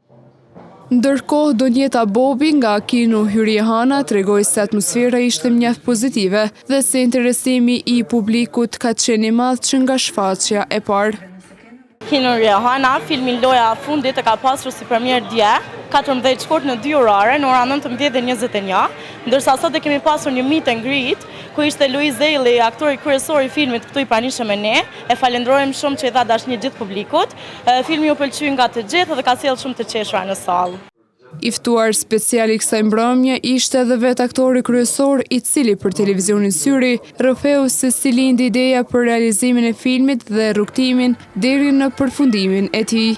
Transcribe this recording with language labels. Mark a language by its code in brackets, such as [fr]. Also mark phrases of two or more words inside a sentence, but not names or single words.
[sq] Ndërkohë, Donjeta Bobi nga kino Hyrie Hana tregoi se atmosfera ishte mjaft pozitive dhe se interesimi i publikut ka qenë i madh që nga shfaqja e parë. Kino Hyrie Hana, filmi Loja e fundit e ka pasur si premier dje, 14 shkurt në 2 orare, në ora 19:21, ndërsa sot e kemi pasur një [en] meet and greet, [sq] ku ishte Luiz Elli, aktori kryesor i filmit këtu i pranishëm me ne. E falenderojmë shumë që i dha dashni gjithë publikut. Filmi u pëlqy nga të gjithë dhe ka sjellë shumë të qeshura në sallë. I ftuar special i kësaj mbrëmje ishte edhe vetë aktori kryesor, i cili për televizionin Syri rrëfeu se si lindi ideja për realizimin e filmit dhe rrugtimin deri në përfundimin e tij.